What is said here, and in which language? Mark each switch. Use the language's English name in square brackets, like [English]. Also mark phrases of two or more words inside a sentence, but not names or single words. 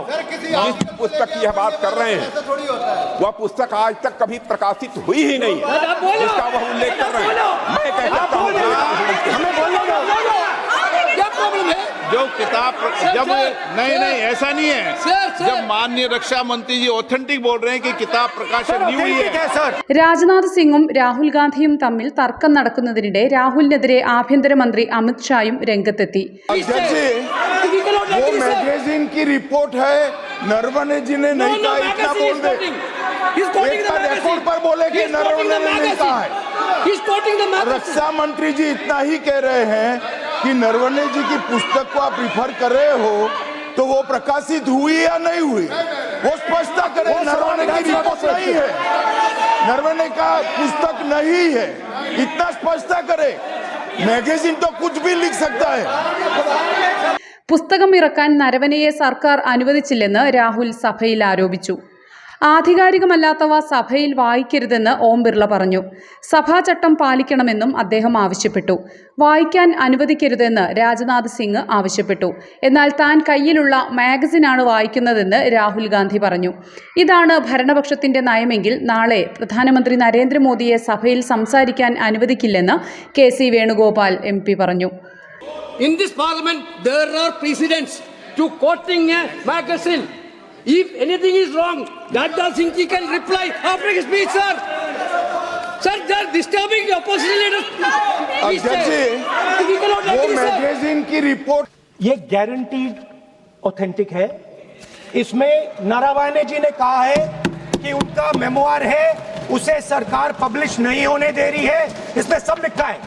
[Hindi] जिस पुस्तक की यह बात कर रहे हैं वह पुस्तक आज तक कभी प्रकाशित हुई ही नहीं है, जिसका वह उल्लेख कर रहे हैं। मैं कहता हूँ हमें बोलने दो। क्या प्रॉब्लम है? जो किताब जब नहीं ऐसा नहीं है। जब माननीय रक्षा मंत्री जी ऑथेंटिक बोल रहे हैं कि किताब प्रकाशित नहीं हुई है। [Malayalam] രാജ്നാഥ് സിംഗും രാഹുൽ ഗാന്ധിയും തമ്മിൽ തർക്കം നടക്കുന്നതിനിടെ രാഹുലിനെതിരെ ആഭ്യന്തരമന്ത്രി അമിത് ഷായും രംഗത്തെത്തി. [Hindi] वो मैगजीन की रिपोर्ट है, नरवणे जी ने नहीं कहा, इतना बोल दे। रिकॉर्ड पर बोले कि नरवणे ने नहीं कहा है। रक्षा मंत्री जी इतना ही कह रहे हैं कि नरवणे जी की पुस्तक को आप रिफर कर रहे हो तो वो प्रकाशित हुई या नहीं हुई, वो स्पष्टता करे। नरवणे की रिपोर्ट नहीं है, नरवणे का पुस्तक नहीं है, इतना स्पष्टता करे। मैगजीन तो कुछ भी लिख सकता है। [Malayalam] പുസ്തകം ഇറക്കാൻ നരവനെയെ സർക്കാർ അനുവദിച്ചില്ലെന്ന് രാഹുൽ സഭയിൽ ആരോപിച്ചു. ആധികാരികമല്ലാത്തവ സഭയിൽ വായിക്കരുതെന്ന് ഓം ബിർള പറഞ്ഞു. സഭാചട്ടം പാലിക്കണമെന്നും അദ്ദേഹം ആവശ്യപ്പെട്ടു. വായിക്കാൻ അനുവദിക്കരുതെന്ന് രാജ്നാഥ് സിംഗ് ആവശ്യപ്പെട്ടു. എന്നാൽ താൻ കയ്യിലുള്ള മാഗസിനാണ് വായിക്കുന്നതെന്ന് രാഹുൽ ഗാന്ധി പറഞ്ഞു. ഇതാണ് ഭരണപക്ഷത്തിന്റെ നയമെങ്കിൽ നാളെ പ്രധാനമന്ത്രി നരേന്ദ്രമോദിയെ സഭയിൽ സംസാരിക്കാൻ അനുവദിക്കില്ലെന്ന് കെ.സി. വേണുഗോപാൽ MP പറഞ്ഞു. [English] In this parliament, there are precedents to quoting a magazine. If anything is wrong, Radha Singh ji can reply after his speech, sir. Sir, they are disturbing the opposition leaders. [Hindi] अध्यक्ष जी, [English] We cannot [Hindi] वो [English] agree, sir. [Hindi] मैगजीन की रिपोर्ट ये [English] guaranteed authentic [Hindi] है। इसमें नारावाने जी ने कहा है कि उनका मेमोआर है, उसे सरकार पब्लिश नहीं होने दे रही है, इसमें सब लिखा है।